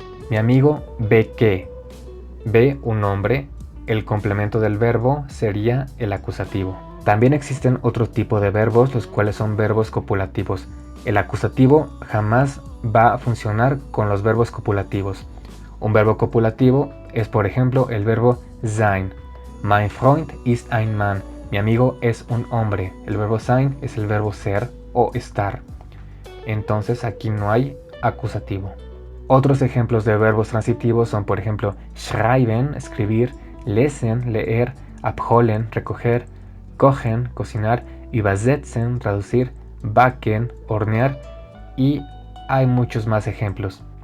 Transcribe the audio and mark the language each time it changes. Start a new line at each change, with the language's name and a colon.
Spanish: Mi amigo ve que. Ve un nombre, el complemento del verbo sería el acusativo. También existen otro tipo de verbos, los cuales son verbos copulativos. El acusativo jamás va a funcionar con los verbos copulativos. Un verbo copulativo es, por ejemplo, el verbo sein.
German: Mein Freund ist ein Mann.
Spanish: Mi amigo es un hombre. El verbo sein es el verbo ser o estar. Entonces aquí no hay acusativo. Otros ejemplos de verbos transitivos son, por ejemplo, schreiben, escribir, lesen, leer, abholen, recoger, kochen, cocinar, übersetzen, traducir, backen, hornear, y hay muchos más ejemplos.